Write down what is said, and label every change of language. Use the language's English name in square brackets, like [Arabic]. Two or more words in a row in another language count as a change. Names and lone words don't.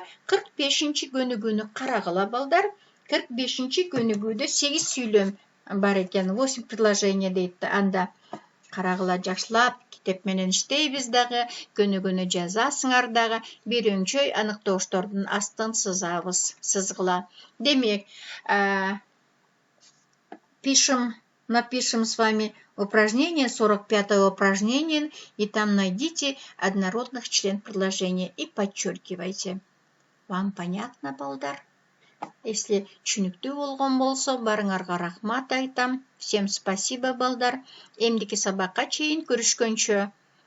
[Kyrgyz] 45-ши көнүгүүнү карагыла балдар. 45-ши көнүгүүдө 8 сүйлөм бар экен. 8 предложение дейт. Анда карагыла жакшылап, китеп менен иштейбиз дагы, көнүгүүнү жазасыңар дагы, бирөңчөй аныктооштордун астын сызгыла. Демек, [Russian] напишем с вами упражнение, 45-е упражнение, и там найдите однородных член предложения и подчеркивайте. Вам понятно, [Kyrgyz] балдар? Если түшүнүктүү болгон болсо, барыңарга рахмат айтам. [Russian] Всем спасибо, [Kyrgyz] балдар. Эмдики сабакка чейин көрүшкөнчө.